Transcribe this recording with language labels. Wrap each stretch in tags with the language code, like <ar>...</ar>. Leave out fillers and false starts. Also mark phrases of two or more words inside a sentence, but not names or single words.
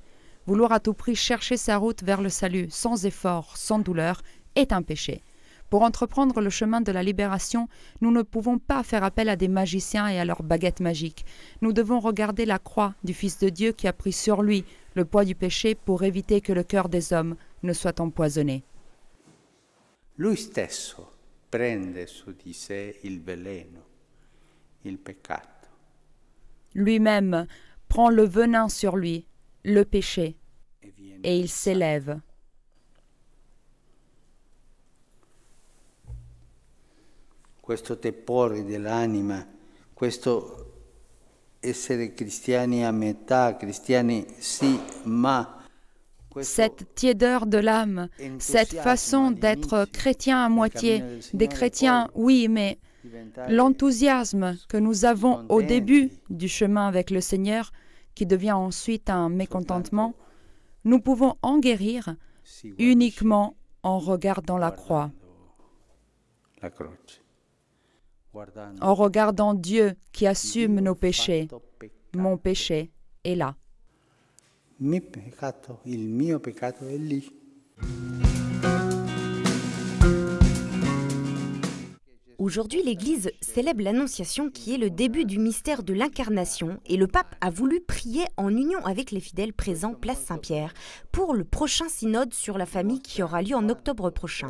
<fr>Vouloir à tout prix chercher sa route vers le salut sans effort, sans douleur, est un péché. Pour entreprendre le chemin de la libération, nous ne pouvons pas faire appel à des magiciens et à leurs baguettes magiques. Nous devons regarder la croix du Fils de Dieu qui a pris sur lui le poids du péché pour éviter que le cœur des hommes ne soit empoisonné.</fr> <it>Lui stesso prende su di sé il veleno, il peccato.</it> <fr>Lui-même prend le venin sur lui, le péché, et il s'élève.</fr> <it>Questo tepore dell'anima, questo essere cristiani a metà, cristiani sì, ma</it> <fr>cette tiédeur de l'âme, cette façon d'être chrétien à moitié, des chrétiens, oui, mais l'enthousiasme que nous avons au début du chemin avec le Seigneur, qui devient ensuite un mécontentement, nous pouvons en guérir uniquement en regardant la croix, en regardant Dieu qui assume nos péchés. Mon péché est là.</fr> <it>Il mio peccato è lì.</it> <fr>Aujourd'hui, l'Église célèbre l'Annonciation qui est le début du mystère de l'Incarnation et le pape a voulu prier en union avec les fidèles présents place Saint-Pierre pour le prochain synode sur la famille qui aura lieu en octobre prochain.</fr>